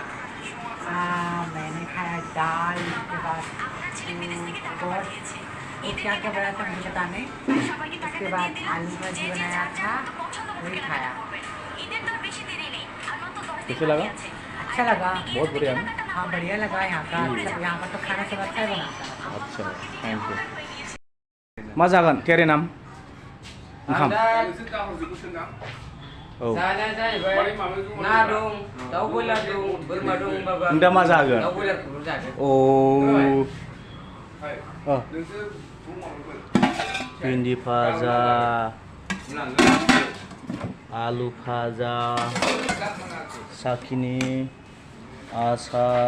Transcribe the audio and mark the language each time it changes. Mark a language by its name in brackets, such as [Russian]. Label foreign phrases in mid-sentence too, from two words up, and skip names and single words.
[Hindi] मैंने खाया दाल, उसके बाद क्या बनाया था मुझे पता नहीं। उसके बाद आलू भाजी बनाया था, वही खाया। कैसे लगा? अच्छा लगा। बहुत बढ़िया ना? हाँ बढ़िया लगा यहाँ का। यहाँ का तो खाना सब अच्छा ही बनाता है। अच्छा [English] thank you. [Bodo] मा जागोन [Hindi] तेरे नाम? [Bodo] ओंखाम। औ। जानाया जाहैबाय ना दं, दाउ बयलार दं, बोरमा दं, माबा। नों दा मा जागोन? दाउ बयलारखौल' जागोन। भिन्दी भाजा, आलु भाजा, साखिनि आसार।